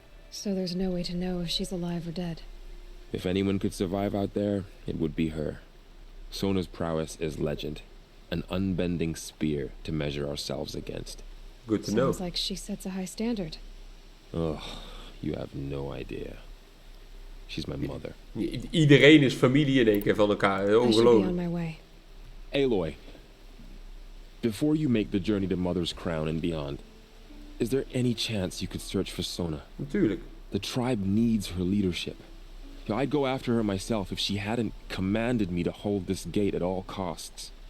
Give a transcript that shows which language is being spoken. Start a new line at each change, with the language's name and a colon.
English: So there's no way to know if she's alive or dead. If anyone could survive out there, it would be her. Sona's prowess is legend, an unbending spear to measure ourselves against. Good to know. Sounds like she sets a high standard. Oh, you have no idea. She's my mother.
Dutch: Iedereen is familie in één keer van elkaar.
English: I should be on
Dutch: Ongelooflijk.
English: my way. Aloy, before you make the journey to Mother's Crown and beyond, is there any chance you could search for Sona?
Dutch: Natuurlijk.
English: The tribe needs her leadership. I'd go after her myself if she hadn't commanded me to hold this gate at all costs.